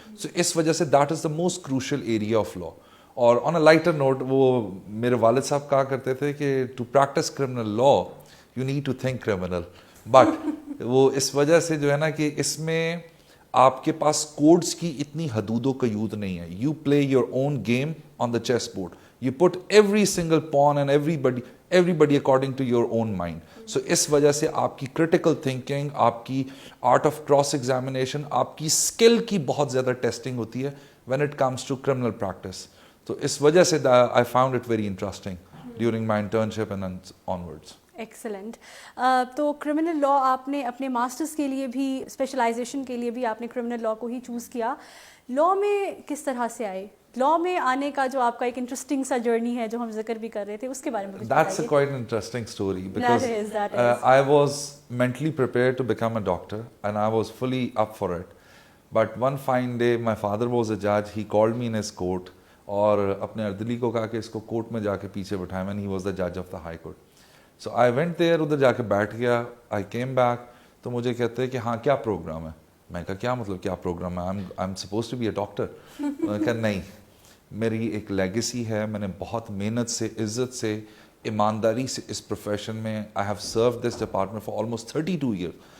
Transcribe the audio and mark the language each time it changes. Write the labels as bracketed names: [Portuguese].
[English] So [Urdu] اس وجہ سے [English] that is the most crucial area of law. اور on a lighter note, [Urdu] وہ میرے والد صاحب کہا کرتے تھے کہ [English] to practice criminal law you need to think criminal. [Urdu] But وہ اس وجہ سے جو ہے نا کہ اس میں آپ کے پاس کوڈز کی اتنی حدود و قیود نہیں ہے. [English] You play your own game on the chessboard. You put every single pawn and everybody according to your own mind. [Urdu] So اس وجہ سے آپ کی [English] critical thinking, [Urdu] آپ کی [English] art of cross examination, [Urdu] آپ کی skill کی بہت زیادہ ٹیسٹنگ ہوتی ہے [English] when it comes to criminal practice. [Urdu] تو اس وجہ سے [English] I found it very interesting during my internship and onwards. Excellent. [Urdu] تو کرمنل لاء آپ نے اپنے ماسٹرز کے لیے بھی, اسپیشلائزیشن کے لیے بھی آپ نے کرمنل لاء کو ہی چوز کیا. لاء میں کس طرح سے آئے؟ لاء میں آنے کا جو آپ کا ایک انٹرسٹنگ سا جرنی ہے جو ہم ذکر بھی کر رہے تھے, اس کے بارے میں کچھ بتائیے. [English] That's a quite interesting story because I was mentally prepared to become a doctor and I was fully up for it. But one fine day my father was a judge. He called me in his court [Urdu] اور اپنے اردلی کو کہا کہ اس کو court میں جا کے پیچھے بٹھائیں, [English] and he was the judge of the high court. So I went there, [Urdu] ادھر جا کے بیٹھ گیا. [English] I came back, [Urdu] تو مجھے کہتے ہیں کہ ہاں کیا پروگرام ہے. میں کہا کیا مطلب کیا پروگرام ہے, [English] I'm supposed to be a doctor. [Urdu] میں کہا نہیں, میری ایک لیگیسی ہے, میں نے بہت محنت سے, عزت سے, ایمانداری سے اس پروفیشن میں [English] I have served this department for almost 32 years.